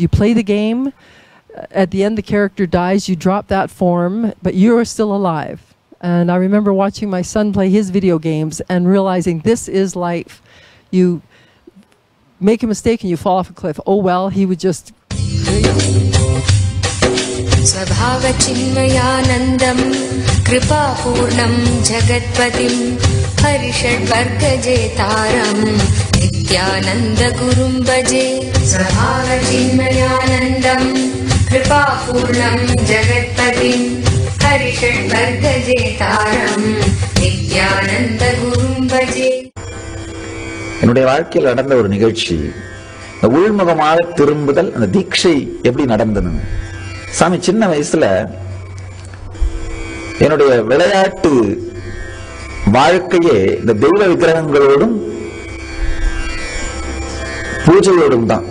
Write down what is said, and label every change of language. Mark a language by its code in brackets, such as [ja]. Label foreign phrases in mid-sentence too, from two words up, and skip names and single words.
[en] You play the game. At the end, the character dies. You drop that form, but you are still alive. And I remember watching my son play his video games and realizing this is life. You make a mistake and you fall off a cliff. Oh well, he would just... [sa] स्वभावचिन्मयानन्दं कृपापूर्णं जगत्पतिम् हरिषड्वर्गजेतारं नित्यानन्द गुरुं भजे स्वभावचिन्मयानन्दं कृपापूर्णं जगत्पतिम् हरिषड्वर्गजेतारं नित्यानन्द गुरुं भजे. [ta] என்னுடைய வாழ்க்கையில் நடந்த ஒரு நிகழ்ச்சி, இந்த உள்முகமாக திரும்புதல், அந்த தீட்சை எப்படி நடந்தது. சாமி சின்ன வயசுல என்னுடைய விளையாட்டு வாழ்க்கையே இந்த தெய்வ விக்கிரகங்களோடும் பூஜையோடும் தான்.